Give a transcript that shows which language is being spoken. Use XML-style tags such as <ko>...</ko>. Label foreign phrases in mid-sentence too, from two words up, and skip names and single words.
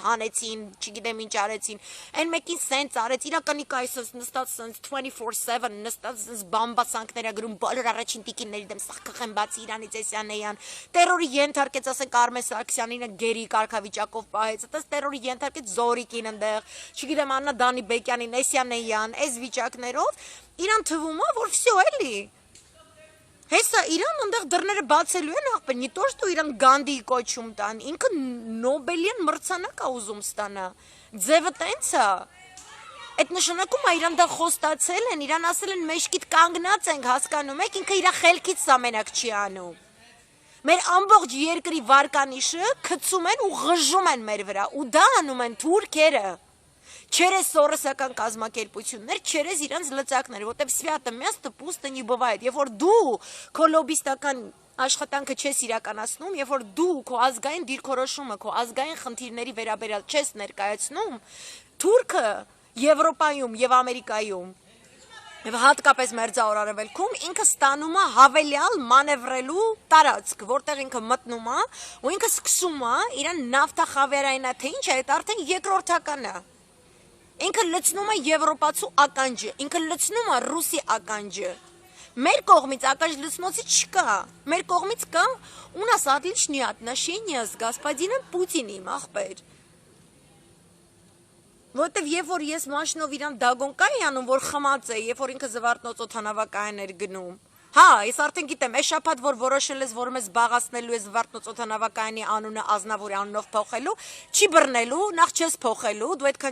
<hy>հանեցին, չգիտեմ ինչ արեցին, այն մեկին սենց արեց, իրականի կայսս նստած սենց 24/7 նստած սենց բամբասանքներ գրում բոլոր առաջին տիկինների դեմ սաղ կխեմ բացի Իրանից Էսյանեյան, տերորի ենթարկեց ասենք Արմեն Սարգսյանին գերի կարգավիճակով պահեց, այդպես տերորի ենթարկեց Զորիկին այնտեղ, չգիտեմ Աննա Դանիբեկյանին, Էսյանեյան, այս վիճակներով իրան թվում է, որ всё էլի։ Հեսա Իրան այնտեղ դռները բացելու են աղբեր,</hy> <ru>ни то что</ru> <hy>իրան Գանդիի կոչում տան, ինքը Նոբելյան մրցանակ է ուզում ստանա։ Ձևը տենց է։ Այդ նշանակում է իրան դա խոստացել են, իրան ասել են մեջքիդ կանգնած ենք, հասկանում եք, ինքը իր խելքից սա մենակ չի անում։ Մեր ամբողջ երկրի վարկանիշը գցում են ու ղժում են մեր վրա, ու դա անում են թուրքերը։ Через սորոսական կազմակերպություններ, через իրանց լծակները, որտեվ</hy> <ru>свято место пусто не бывает,</ru> <hy>երբ որ դու քո լոբիստական աշխատանքը չես իրականացնում, երբ որ դու քո ազգային դիրքորոշումը, քո ազգային խնդիրների վերաբերյալ չես ներկայացնում, թուրքը Եվրոպայում եւ Ամերիկայում եւ հատկապես Մերձավոր Արևելքում ինքը ստանում է հավելյալ մանևրելու տարածք, որտեղ ինքը մտնում է ու ինքը սկսում է իրան նավթախավերային է, թե ինչ է, այդ արդեն երկրորդական է։ Ինքը լցնում է եվրոպացու ականջը, ինքը լցնում է ռուսի ականջը։ Մեր կողմից ականջ լցնոցի չկա։ Մեր կողմից կա</hy> <ru>у нас отличные отношения с господином Путиным,</ru> <hy>ախպեր։ Որտեվ երբ որ ես մաշինով իրան դագոն կայի անում, որ խմած է, երբ որ ինքը զվարթնոց օդանավակայան էր գնում, Հա, ես արդեն գիտեմ, այս շաբաթ որ որոշել ես, որ մեզ զբաղացնելու ես Վարդնոց օդանավակայանի անունը Ազնավուրի անունով փոխելու, չի բռնելու, նախ չես փոխելու, դու այդքան</hy>